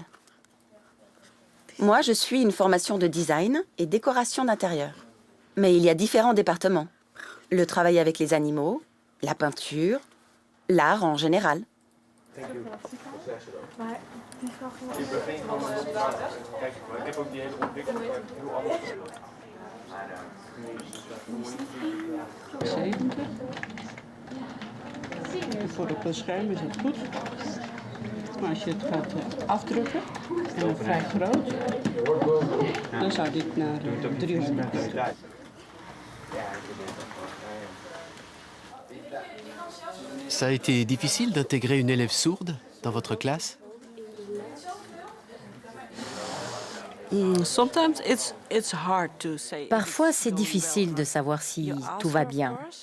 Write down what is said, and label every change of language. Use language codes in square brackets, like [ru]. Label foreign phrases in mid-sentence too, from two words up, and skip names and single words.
[fr] Moi, je suis une formation de design et décoration d'intérieur. Mais il y a différents départements. Le travail avec les animaux, la peinture, l'art en général. [nl] Voor op een scherm is het goed. Maar als je het gaat afdrukken, en vrij groot, dan zou dit naar 300. [fr] Ça a été difficile d'intégrer une élève sourde dans votre classe? Parfois, c'est difficile de savoir si tout va bien.